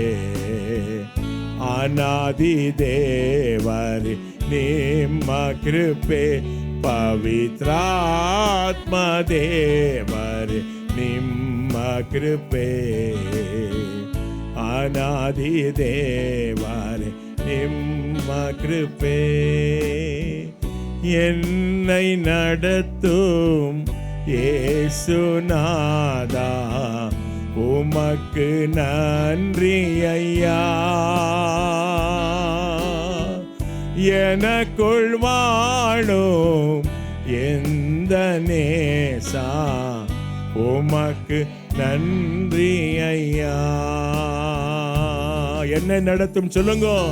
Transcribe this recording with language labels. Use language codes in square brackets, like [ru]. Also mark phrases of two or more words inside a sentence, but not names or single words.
[kn] ಅನಾದಿ ದೇವರೇ ನಿಮ್ಮ ಕೃಪೆ ಪವಿತ್ರಾತ್ಮ ದೇವರೇ ನಿಮ್ಮ ಕೃಪೆ ಅನಾದಿ ದೇವರೇ ನಿಮ್ಮ ಕೃಪೆ [ta] என்னை நடத்தும் இயேசுநாதா உமக்கு நன்றி ஐயா எனக்குள் வாழும் எந்த நேசா உமக்கு நன்றி ஐயா என்னை நடத்தும் சொல்லுங்க